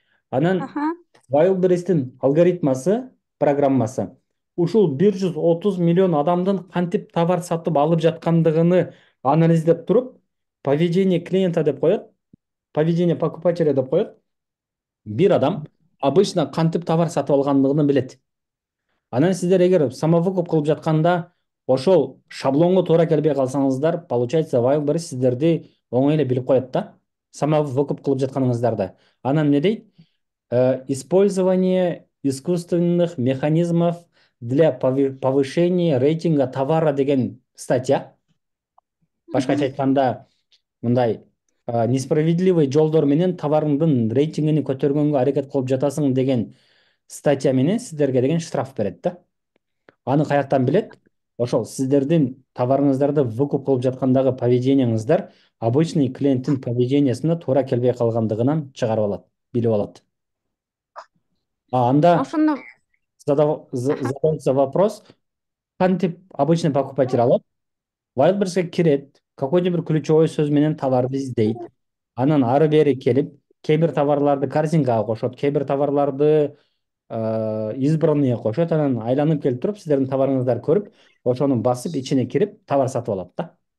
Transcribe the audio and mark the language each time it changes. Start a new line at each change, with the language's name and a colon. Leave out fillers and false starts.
Kyrgyz: Анан Wildberries'тин алгоритмасы, программасы ушул 130 миллион адамдын кантип товар сатып алып жаткандыгыны анализдеп туруп,
Russian: поведение клиента
Kyrgyz: деп коет,
Russian: поведение покупателя
Kyrgyz: деп коет. Бир адам обычно кантип товар сатып алгандыгын билет. Анан сиздер эгер самовыкуп кылып жатканда ошол шаблонго туура келбей калсаңыздар, получается Wildberries сиздерди оңой эле билип коет да. Самовыкуп кылып жатканыңыздарды. Анан эмне дейт?
Russian: Использование искусственных механизмов для повышения рейтинга товара деген статья.
Kyrgyz: Башкача айтканда мындай несправедливый жолдор менен товарыңдын рейтингini көтөргөнгө аракет кылып жатасың деген статья менен сиздерге деген штраф берет да. Аны каяктан билет? Ошол сиздердин товарыңыздарды выкуп кылып жаткандагы поведениеңиздар обычный клиенттин поведениясына туура келбей калгандыгынан чыгарып алат, билип алат. Анда Ошондо
Russian: задается вопрос, кантип обычный покупатель алат?
Kyrgyz: Wildberries'e кирет, какой-то bir ключевой сөз менен товарды издейт. Анан ары бери келип, кээ бир товарларды корзинкага кошот, кээ бир товарларды избранные кошот, анан айланып келип туруп сиздердин товарыңыздарды көрүп, ошону басып ичине кирип товар сатып алат да.